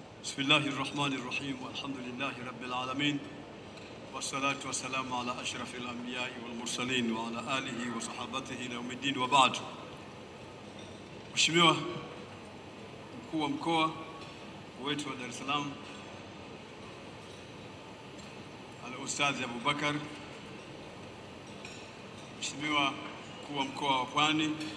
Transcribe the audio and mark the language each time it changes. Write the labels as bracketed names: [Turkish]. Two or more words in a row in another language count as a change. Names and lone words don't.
[Arabic] بسم الله الرحمن الرحيم والحمد لله رب العالمين والصلاة والسلام على أشرف الأنبياء والمرسلين وعلى آله وصحابته إلى يوم الدين وبعد. [Swahili] Mheshimiwa mkuu wa mkoa wetu wa Dar es Salaam Al-Ustadh Abubakar, Mheshimiwa mkuu wa mkoa wa Pwani